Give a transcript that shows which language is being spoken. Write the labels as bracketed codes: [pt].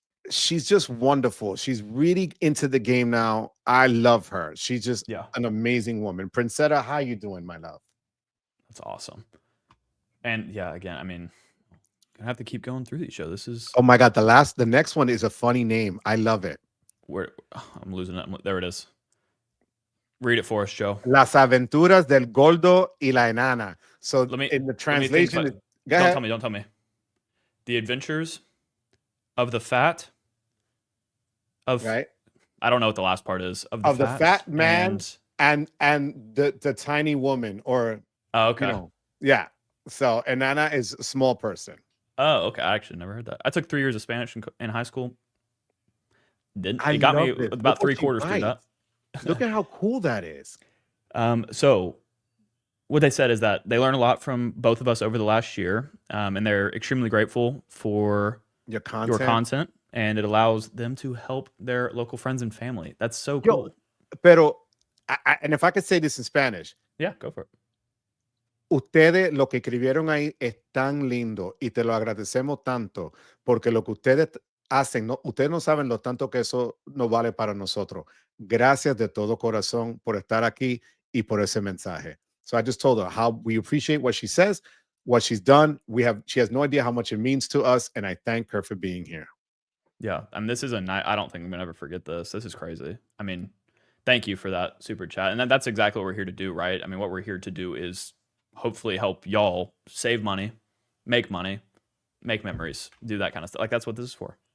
[en] She's just wonderful. She's really into the game now. I love her. She's just an amazing woman. Princetta, how you doing, my love? That's awesome. And yeah, again, I mean, gonna have to keep going through these shows. This is oh my God. The next one is a funny name. I love it. I'm losing it. There it is. Read it for us, Joe. [es] Las aventuras del gordo y la enana. [en] So in the translation, don't tell me. The adventures of the fat right. I don't know what the last part is of the fat man and the tiny woman or okay. Yeah. So enana is a small person. Oh, okay. I actually never heard that. I took 3 years of Spanish in high school. It got me about 3/4 through that. Look at how cool that is. So what they said is that they learned a lot from both of us over the last year, and they're extremely grateful for your content, and it allows them to help their local friends and family. That's so cool. Pero, and if I could say this in Spanish. Yeah, go for it. [es] Ustedes lo que escribieron ahí es tan lindo y te lo agradecemos tanto porque lo que ustedes hacen, ustedes no saben lo tanto que eso nos vale para nosotros. Gracias de todo corazón por estar aquí y por ese mensaje. [en] So I just told her how we appreciate what she says, what she's done. She has no idea how much it means to us, and I thank her for being here. Yeah, I mean, this is I don't think I'm gonna ever forget this. This is crazy. I mean, thank you for that super chat, and that's exactly what we're here to do, right? I mean, what we're here to do is hopefully help y'all save money, make memories, do that kind of stuff. Like that's what this is for.